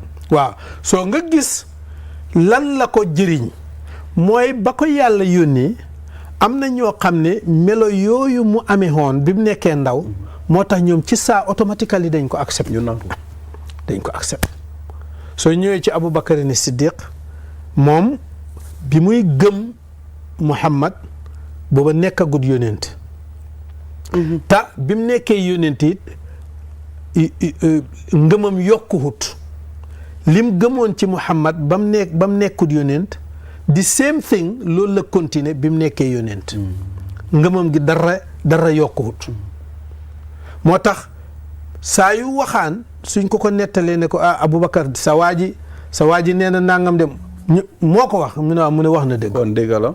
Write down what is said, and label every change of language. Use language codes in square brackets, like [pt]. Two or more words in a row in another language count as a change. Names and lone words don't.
[wo] waaw soo nga gis lan la ko jëriñ mooy ba ko yàlla yónnee am na ñoo xam ne melo yooyu mu amee woon bi mu nekkee ndaw moo tax ñoom ci saa automatiquement dañ ko accepté dañ ko accepté soo ñëwee ci Aboubacar ni Siddiq moom bi muy gëm Muhammad booba nekkagut yónent ta bi mu nekkee yónent it ngëmam yokkuwut lim gëmoon ci Muhammad ba mu nekkut yónent [en] the same thing [wo] loolu la continuer bi mu nekkee yónent ngëmam gi dara yokkuwut moo tax saa yu waxaan suñ ko nettalee ne ko Aboubacar sa waa ji nee na nangam dem moo ko wax mu ne wax na dëgg kon dëgg la